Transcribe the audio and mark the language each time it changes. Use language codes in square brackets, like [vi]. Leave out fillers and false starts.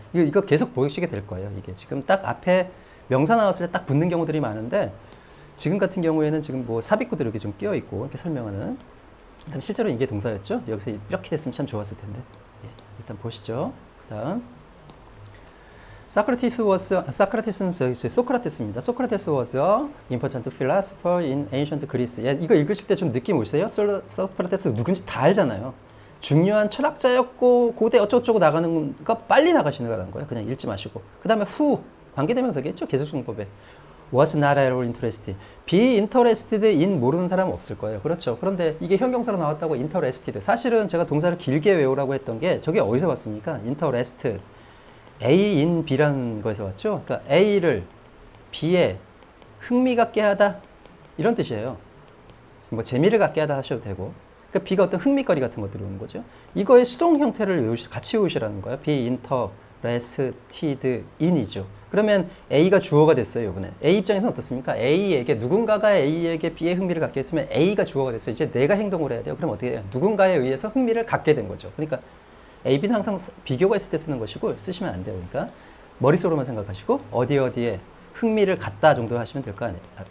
[ko] 이거 계속 보시게 될 거예요. 이게 지금 딱 앞에 명사 나왔을 때 딱 붙는 경우들이 많은데 지금 같은 경우에는 지금 뭐 삽입구도 이렇게 좀 끼어 있고 이렇게 설명하는. 그다음 실제로 이게 동사였죠. 여기서 이렇게 됐으면 참 좋았을 텐데. 예. 일단 보시죠. 그다음 Socrates는 소크라테스입니다. [en] Socrates was an important philosopher in ancient Greece. [ko] 예, 이거 읽으실 때 좀 느낌 오세요? 소크라테스 누군지 다 알잖아요. 중요한 철학자였고 고대 어쩌고저쩌고 나가는 거 빨리 나가시는 거라는 거예요. 그냥 읽지 마시고. 그 다음에 who 관계대명사겠죠? 계속성법에 [en] was not at all interested. [ko] be interested in 모르는 사람은 없을 거예요. 그렇죠. 그런데 이게 형용사로 나왔다고 interested. 사실은 제가 동사를 길게 외우라고 했던 게 저게 어디서 왔습니까? [en] interest. [ko] A in B라는 거에서 왔죠. 그러니까 A를 B에 흥미 갖게 하다 이런 뜻이에요. 뭐 재미를 갖게 하다 하셔도 되고. 그러니까 B가 어떤 흥미거리 같은 것들이 오는 거죠. 이거의 수동 형태를 같이 외우시라는 거예요. [en] be interested in이죠. [ko] 그러면 A가 주어가 됐어요. 이번에 A 입장에서는 어떻습니까? 누군가가 A에게 B의 흥미를 갖게 했으면 A가 주어가 됐어요. 이제 내가 행동을 해야 돼요. 그럼 어떻게 해요? 누군가에 의해서 흥미를 갖게 된 거죠. 그러니까 A, B는 항상 비교가 있을 때 쓰는 것이고 쓰시면 안 돼요. 그러니까 머릿속으로만 생각하시고 어디에 흥미를 갖다 정도 하시면 될 거 아니에요.